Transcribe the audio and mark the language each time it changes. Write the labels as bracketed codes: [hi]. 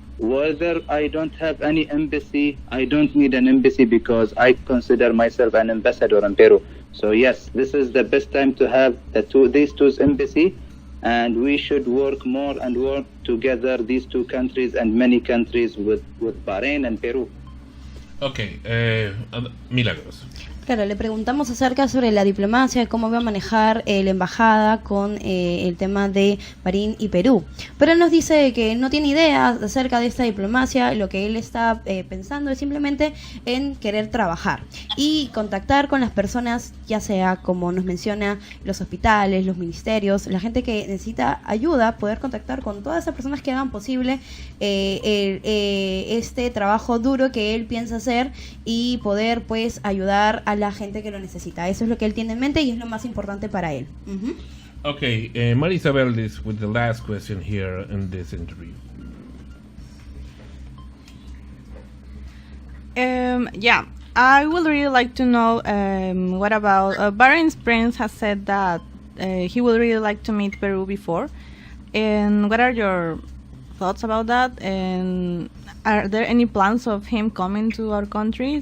[en] Whether I don't have any embassy, I don't need an embassy because I consider myself an ambassador in Peru. So yes, this is the best time to have these two embassy, and we should work more and work together, these two countries and many countries with Bahrain and Peru. Okay, Milagros. [es] Claro, le preguntamos acerca sobre la diplomacia, cómo va a manejar la embajada con el tema de Bahrein y Perú. Pero él nos dice que no tiene idea acerca de esta diplomacia, lo que él está pensando es simplemente en querer trabajar y contactar con las personas, ya sea como nos menciona los hospitales, los ministerios, la gente que necesita ayuda, poder contactar con todas esas personas que hagan posible este trabajo duro que él piensa hacer y poder pues ayudar a la gente que lo necesita. Eso es lo que él tiene en mente y es lo más importante para él. [en] Okay, María Isabel is with the last question here in this interview. Yeah, I would really like to know what about Bahrain's prince has said that he would really like to meet Peru before, and what are your thoughts about that, and are there any plans of him coming to our country?